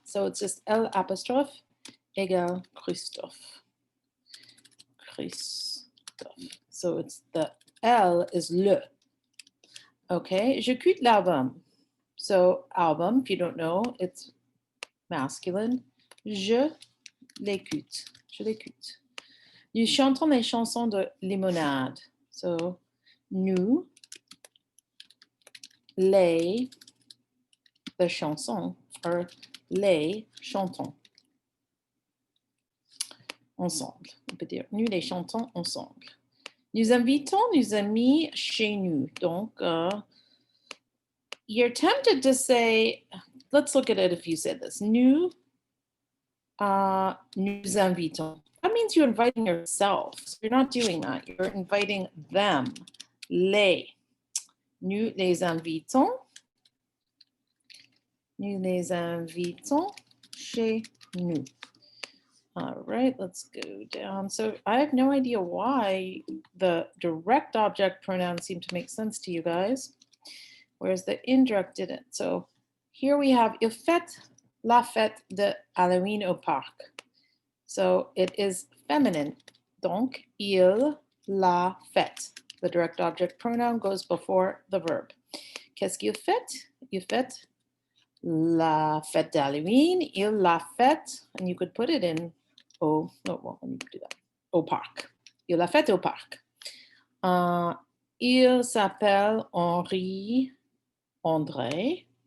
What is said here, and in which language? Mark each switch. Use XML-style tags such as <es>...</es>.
<en>So it's just L apostrophe égale Christophe. Christophe. So it's the L is le.</en> <fr>Okay, je quitte l'album.</fr> <en>So album, if you don't know, it's masculine.</en> <fr>Je l'écoute. Je l'écoute. Nous chantons les chansons de limonade. So nous, les, the chansons, or les chantons. Ensemble. On peut dire nous les chantons ensemble. Nous invitons nos amis chez nous.</fr> <en>Donc, you're tempted to say, let's look at it if you said this.</en> <fr>Nous invitons.</fr> <en>That means you're inviting yourself. So you're not doing that. You're inviting them. Les.</en> <fr>Nous les invitons. Nous les invitons chez nous.</fr> <en>All right, let's go down. So I have no idea why the direct object pronouns seem to make sense to you guys, whereas the indirect didn't. So here we have</en> <fr>il fête la fête de Halloween au parc.</fr> <en>So it is feminine.</en> <fr>Donc, il la fête.</fr> <en>The direct object pronoun goes before the verb.</en> <fr>Qu'est-ce qu'il fait? Il fête la fête d'Halloween. Il la fête,</fr> <en>and you could put it in au, no, well, let me do that.</en> <fr>Au parc. Il la fête au parc. Il s'appelle Henri André.</fr>